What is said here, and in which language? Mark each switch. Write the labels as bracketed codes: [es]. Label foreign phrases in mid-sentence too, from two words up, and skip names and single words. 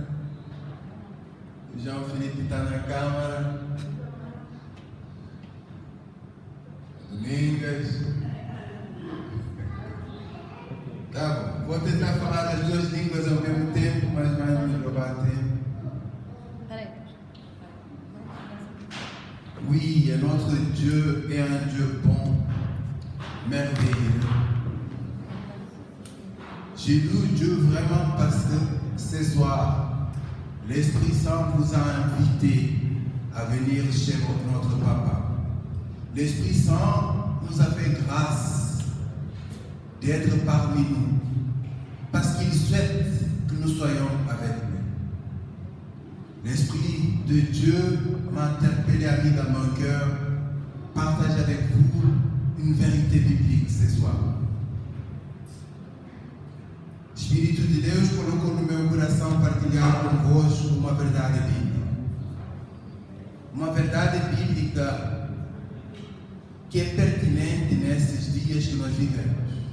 [pt] O João Felipe está na câmara. Domingas. Tá bom, vou tentar falar as duas línguas ao mesmo tempo, mas vai me roubar tempo. [fr] Oui, notre Dieu est un Dieu bon, merveilleux. J'ai loué Dieu vraiment parce que ce soir, l'Esprit Saint vous a invité à venir chez notre Papa. L'Esprit Saint nous a fait grâce d'être parmi nous, parce qu'il souhaite que nous soyons avec lui. L'Esprit de Dieu m'a interpellé à lui dans mon cœur, partager avec vous une vérité biblique ce soir. [pt] Espírito de Deus colocou no meu coração partilhar convosco uma verdade bíblica. Uma verdade bíblica que é pertinente nesses dias que nós vivemos.